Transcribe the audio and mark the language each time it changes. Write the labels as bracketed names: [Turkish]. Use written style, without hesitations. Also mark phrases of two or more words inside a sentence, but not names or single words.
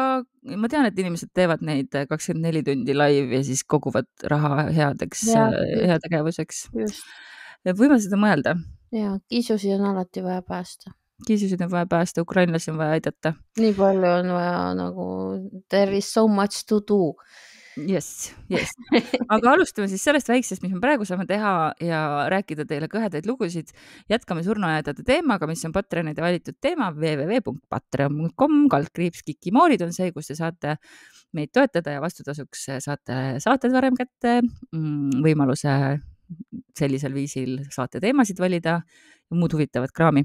[Estonian] Ma tean, et inimesed teevad neid 24 tundi live ja siis koguvad raha heategevuseks. Võime seda mõelda. Ja, kiisusi on alati vaja päästa. Kiisusid on vaja päästa, ukrainlasi on vaja aidata. Nii palju on vaja nagu, [English] there is so much to do. Yes. [Estonian] Aga alustame siis sellest väiksest, mis me praegu saame teha ja rääkida teile kõhedaid lugusid. Jätkame surnuaedade teemaga, mis on Patreonide valitud teema. www.patreon.com/kikimoorid on see, kus te saate meid toetada ja vastutasuks saate saated varem kätte, võimaluse sellisel viisil saate teemasid valida ja muud huvitavat kraami.